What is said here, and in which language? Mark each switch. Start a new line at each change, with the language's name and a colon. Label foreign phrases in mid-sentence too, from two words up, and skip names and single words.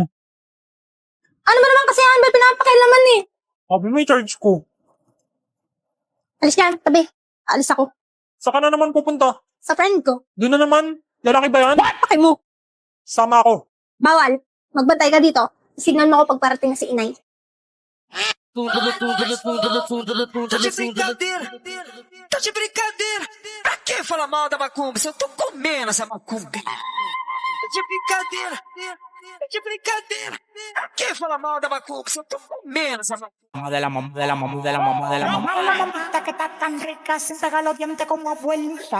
Filipino: Ano ba naman kasi yan? Ba't pinapakailaman eh? Sabi mo i-charge ko. Alis yan, tabi. Alis ako. Saan ka na naman pupunta? Sa friend ko. Doon na naman. Lalaki ba yan? Pakay mo. Sama ako. Bawal. Magbantay ka dito. Signal mo ako pag parating na si inay.
Portuguese: Tá de brincadeira, tá de brincadeira. Pra que falar mal da macumba se eu tô comendo essa macumba? Tá de brincadeira, tá de brincadeira. Pra que falar mal da macumba se eu tô comendo esa macumba?
Spanish: Mamita que está tan rica, sin pegar los dientes como abuelita.